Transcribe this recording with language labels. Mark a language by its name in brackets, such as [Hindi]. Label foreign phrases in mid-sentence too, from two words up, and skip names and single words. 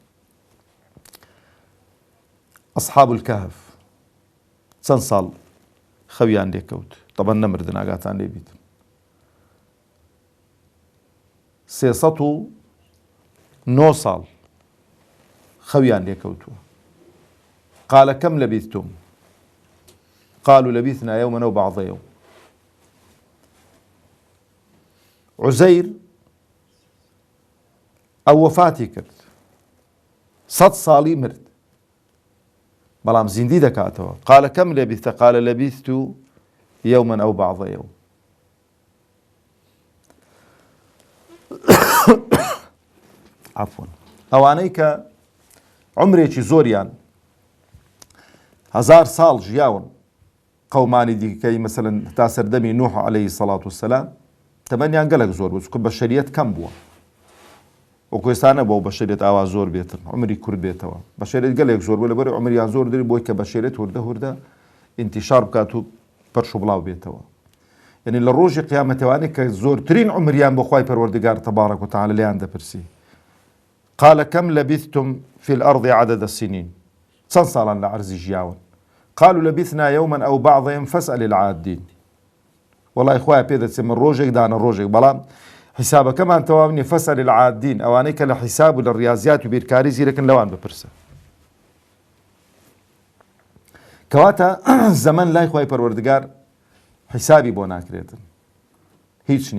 [Central Kurdish] ئەصحاب الكهف چەند ساڵ خەویان لێکەوت طبعا نەمردن ئاگاتان لێ بیت 309 ساڵ خەویان لێکەوتووە [Arabic] قال كم لبثتم قالوا لبثنا يوما أو بعض يوم [Central Kurdish] عزير ئەو وەفاتی کرد 100 ساڵی مرد بەڵام زیندی دەکاتەوە [Arabic] قال كم لبثت قال لبثت يوما أو بعض يوم [Central Kurdish] عفوا ئەوانەی کە عمرێکی زۆریان 1000 ساڵ ژیاون قەومانی دیکەی مەسەلەن تا سەردەمی نوح [Arabic] عەلەیهی سەڵات وسەلام [Central Kurdish] تەمەنیان گەلێک زۆر بوو چونکە بەشەریەت کەم بووە وەکو ئێستا نەبووە بەشەریەت ئاوا زۆر بێتن عمری کورت بێتەوە بەشەریەت گەلێک زۆر بوو لەبەر عمریان زۆر دەری بۆی کە بەشەریەت هوردە ئینتیشار بکات و پەرش و بڵاو بێتەوە یعنی لە ڕۆژی قیامەتەوانی کە زۆرترین عمریان بۆ خوای پەروەردگار [Arabic] تەبارەک و تەعالە [Central Kurdish] لێیان دەپرسی [Arabic] قال كم لبثتم في الأرض عدد السنين [Central Kurdish] چەند ساڵان لە عەرزی ژیاون [Arabic] قالوا لبثنا يوما أو بعض يوم فاسأل العادين [Central Kurdish] وڵای خوایە پێ دەچێ من ڕۆژێک دانە ڕۆژێک بەڵام حیسابەکەمان تەواو نییە [Arabic] فەسەل العادین [Central Kurdish] ئەوانەی کە لە حیساب و لە ڕیاضیات و بیرکاری زیرەکن لەوان بپرسە کەواتە زەمن لای خوای پەروەردگار حیسابی بۆ ناکرێتن هیچ نییە.